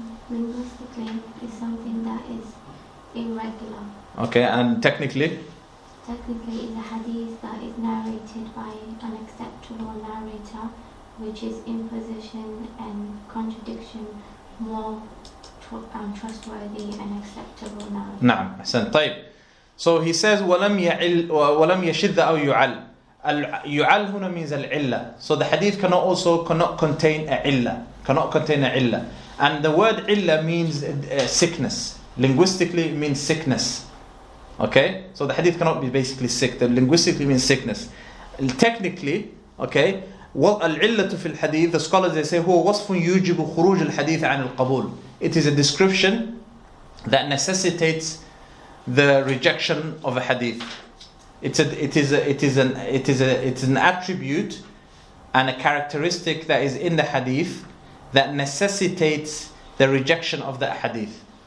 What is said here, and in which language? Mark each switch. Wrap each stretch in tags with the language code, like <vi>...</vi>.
<en>Linguistically, is something that is irregular. Okay, and technically? Technically, is a hadith that is narrated by an acceptable narrator, which is imposition and contradiction more trustworthy and acceptable narrator.</en> <ar>نعم, أحسن. طيب.</ar> <en>So he says</en> <ar>ولم يشذ أو يعل. يعل هنا</ar> <en>means</en> <ar>العلة.</ar> <en>So the hadith cannot contain a illa. And the word illa means sickness. Linguistically, it means sickness. Okay? So the hadith cannot be basically sick. The linguistically means sickness. Technically, okay,</en> <ar>العلة في الحديث,</ar> <en>the scholars they say</en> <ar>هو وصف يوجب خروج الحديث عن القبول.</ar> <en>It is a description that necessitates the rejection of a hadith. It's an attribute and a characteristic that is in the hadith that necessitates the rejection of that hadith.</en>